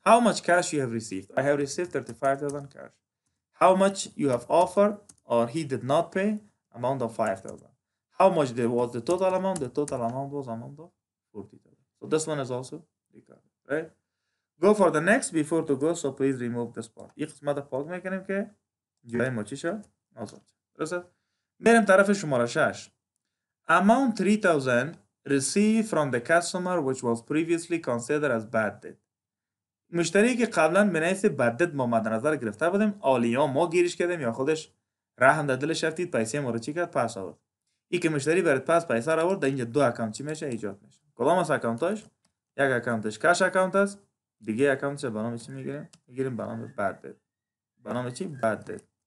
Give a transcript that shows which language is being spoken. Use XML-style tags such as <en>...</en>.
<en>How much cash you have received? I have received 35,000 cash. How much you have offered or he did not pay? Amount of 5,000. How much there was the total amount? The total amount was amount of 40,000. So this one is also recorded, right? Go for the next before to go, so please remove this part.</en> <fa>این قسمت پاک میکنیم که جای ما چی شد؟ آزاد. درسته؟ بریم طرف شماره 6.</fa> <en>Amount 3,000 received from the customer which was previously considered as bad debt.</en> <fa>مشتری که قبلا به نحیث بد دت ما مد نظر گرفته بودیم آلیا ما گیرش کردیم یا خودش رحم در دلش رفتید پیسه ما رو چی کرد؟ پس آورد. این که مشتری برات پس پیسه رو آورد در اینجا دو اکانت چی میشه؟ ایجاد میشه. کدام از اکانتاش؟ یک اکانتش کش اکانت است، دیگه اکانتش به نام چی میگیریم؟ میگیریم به نام بد دت. به نام چی؟ بد دت.</fa>